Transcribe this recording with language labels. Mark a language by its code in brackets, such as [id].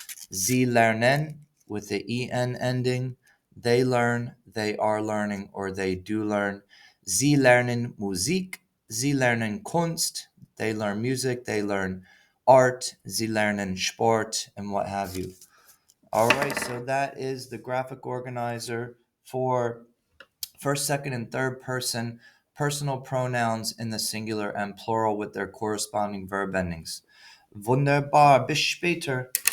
[de] Sie lernen, [en] with the en ending. They learn, they are learning, or they do learn. [de] Sie lernen Musik, sie lernen Kunst. [en] They learn music, they learn art. [de] Sie lernen Sport, [en] and what have you. All right, so that is the graphic organizer for first, second, and third person personal pronouns in the singular and plural with their corresponding verb endings. [de] Wunderbar, bis später.